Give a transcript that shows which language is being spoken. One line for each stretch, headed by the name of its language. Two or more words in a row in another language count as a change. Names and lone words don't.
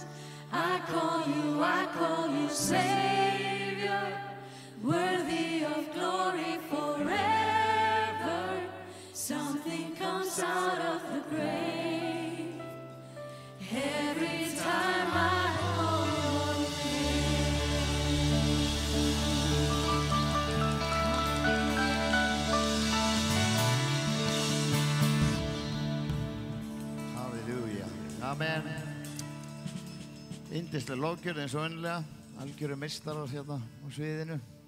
English: I call you Savior, worthy of glory forever. Something comes out of the grave every time I call your Halleluja. Amen.
Icelandic: Yndisleg lofgjörð eins og venjulega, algjöru meistarar hérna á sviðinu.